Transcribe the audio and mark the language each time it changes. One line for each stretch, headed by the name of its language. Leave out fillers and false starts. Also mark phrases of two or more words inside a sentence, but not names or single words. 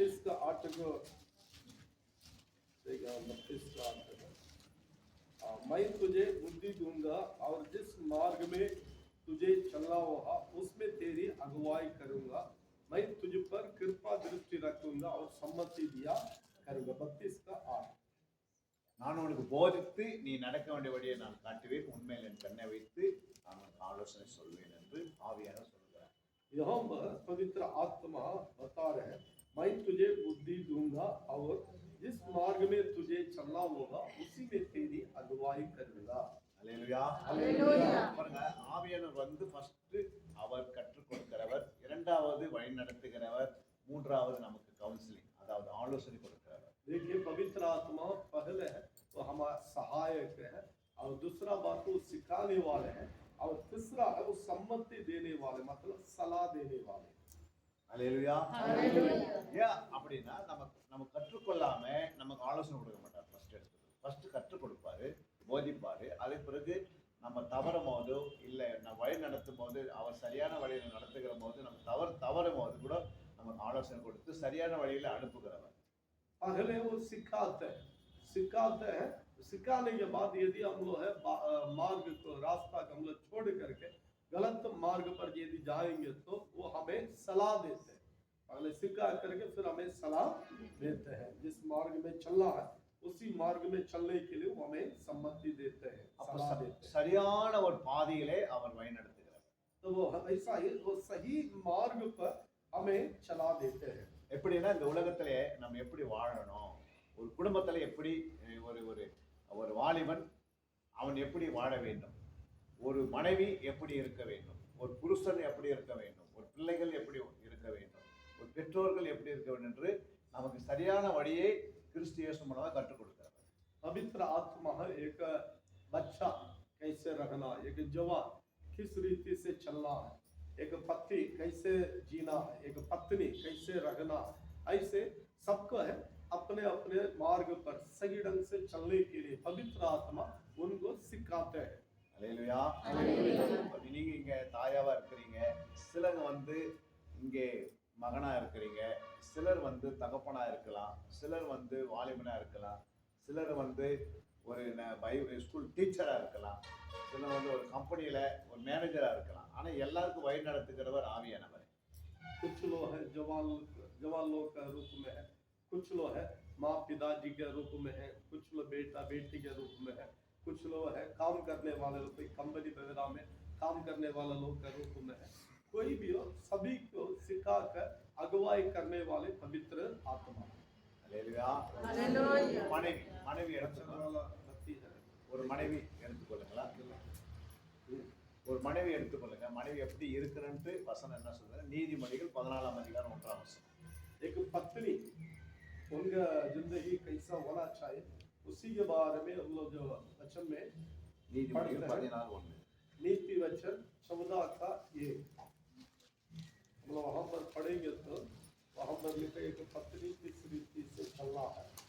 Hindi: 32 का 8 को देखिए 32 का 8 मैं तुझे बुद्धि दूंगा और जिस मार्ग में तुझे चलना होगा उसमें तेरी अगुवाई करूंगा। मैं तुझ पर कृपा दृष्टि रखूंगा और सम्मति दिया करूंगा। 32 का 8
Tamil: நான் உனக்கு போதித்து நீ நடக்க வேண்டிய வழியை நான் காட்டுவேன், உண்மையில் என் கண்ணை வைத்து நான் உனக்கு ஆலோசனை சொல்வேன் என்று ஆவியானவர் சொல்கிறார்.
Hindi: यहाँ पर पवित्र आत्मा बता रहे हैं, मैं तुझे बुद्धि दूंगा और जिस मार्ग में तुझे चलना होगा उसी में तेरी अगुवाई करूंगा।
Tamil: அல்லேலூயா. அல்லேலூயா. பாருங்க, ஆவியானவர் வந்து ஃபர்ஸ்ட் அவர் கற்றுக் கொடுக்கிறவர், இரண்டாவது வழி நடத்துகிறவர், மூன்றாவது நமக்கு கவுன்சிலிங் அதாவது ஆலோசனை கொடுக்கிறவர்.
Hindi: देखिए पवित्र आत्मा पहले है वो हमारा सहायक है और दूसरा बात वो सिखाने वाले हैं और तीसरा है वो सम्मति देने वाले मतलब सलाह देने वाले।
Tamil: அல்லேலூயா. அல்லேலூயா. ஏன் அப்படின்னா நம்ம கற்றுக்கொள்ளாம நமக்கு ஆலோசனை கொடுக்க மாட்டார். ஃபர்ஸ்ட் கற்றுக் கொடுப்பாரு, போதிப்பாரு. அதுக்கு பிறகு நம்ம தவறும் போதோ இல்ல நம்ம வழி நடத்தும் போது அவர் சரியான வழியில நடத்துகிற போது நம்ம தவறும் போது கூட நமக்கு ஆலோசனை கொடுத்து சரியான வழியில அனுப்புகிறவர்.
Hindi: पहले वो सिखाते हैं सिखाने के बाद यदि हम लोग है मार्ग को रास्ता को हम लोग छोड़ करके गलत मार्ग पर यदि जाएंगे तो वो हमें सलाह देते हैं। पहले सिखा करके फिर हमें सलाह देते हैं, जिस मार्ग में चलना है उसी मार्ग में चलने के लिए वो हमें सम्मति देते हैं,
Tamil: அப்ப
Hindi: सलाह देते हैं।
Tamil: சரியான ஒரு பாதையிலே அவர் வழி நடத்துகிறார்.
Hindi: तो वो ऐसा ही वो सही मार्ग पर हमें चला देते हैं।
Tamil: எப்படின்னா இந்த உலகத்திலே நம்ம எப்படி வாழணும், ஒரு குடும்பத்துல எப்படி ஒரு ஒரு ஒரு வாலிபன் அவன் எப்படி வாழ வேண்டும், ஒரு மனைவி எப்படி இருக்க வேண்டும், ஒரு புருஷன் எப்படி இருக்க வேண்டும், ஒரு பிள்ளைகள் எப்படி இருக்க வேண்டும், ஒரு பெற்றோர்கள் எப்படி இருக்க வேண்டும் என்று நமக்கு சரியான வழியை கிறிஸ்து இயேசு மூலமாக கற்றுக் கொடுக்கிறார்.
Hindi: पवित्र आत्मा है एक बच्चा कैसे रखना, एक जवान किस रीति से चलना है, एक पति कैसे जीना है, एक पत्नी कैसे रखना है, ऐसे सबको है अपने अपने मार्ग पर सही ढंग से चलने के लिए पवित्र आत्मा उनको सिखाते हैं।
Tamil: அல்லேலூயா. அல்லேலூயா. நீங்க இங்க தாயாவா இருக்கிறீங்க, சிலர் வந்து இங்கே மகனா இருக்கிறீங்க, சிலர் வந்து தகப்பனா இருக்கலாம், சிலர் வந்து வாலிபனா இருக்கலாம், சிலர் வந்து ஒரு
English: school teacher
Tamil: இருக்கலாம், சிலர் வந்து ஒரு கம்பெனியில ஒரு மேனேஜரா இருக்கலாம். ஆனா எல்லாருக்கும் வழி நடத்துகிறவர் ஆவியானவர்.
Hindi: कुछ लोग है जवान लोग का रूप में है, कुछ लोग है माँ पिताजी के रूप में है, कुछ लोग बेटा बेटी के रूप में है, कुछ लोग है काम करने वाले लोग कोई कंपनी वगैरह में काम करने वाला लोग का रूप में है। कोई भी हो सभी को सिखा कर अगुवाई करने वाले पवित्र आत्मा।
Tamil: அல்லேலூயா. அல்லேலூயா. மனைவி எடுத்துக்கொள்ள ஒரு மனைவி எடுத்துக்கொள்ளுங்களா, ஒரு மனைவி எடுத்துக்கொள்ளுங்க. மனைவி எப்படி இருக்கிறன்ட்டு வசனம் என்ன சொல்றாரு? நீதிமொழிகள் 14ஆம் அதிகாரம் 1ஆம் வசனம்.
Hindi: एक पत्नी उनका जिंदगी कैसा होना चाहिए उसी के बारे में हम लोग जो वचन में
Tamil: நீதிமொழிகள் 14:1.
Hindi: नीति वचन 14 का 1 हम लोग वहां पर पढ़ेंगे तो वहां पर लिखा एक पत्नी किस रीति से चलना है।